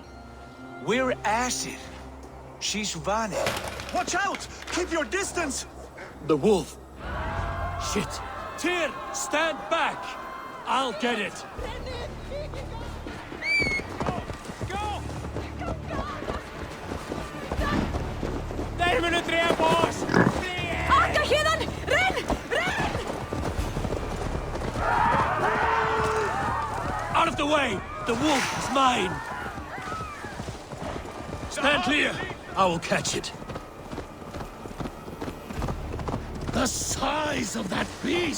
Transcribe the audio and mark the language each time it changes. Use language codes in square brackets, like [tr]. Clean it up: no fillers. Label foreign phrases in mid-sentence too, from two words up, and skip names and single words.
[en] We're acid. She's Vane. Watch out! Keep your distance! The wolf. Shit. Tyr, stand back! I'll get it. Go! [no] Nærmere tre på oss! Akka hidan! Renn! Renn! [en] Out of the way! The wolf is mine! Stand clear! I will catch it. The size of that beast!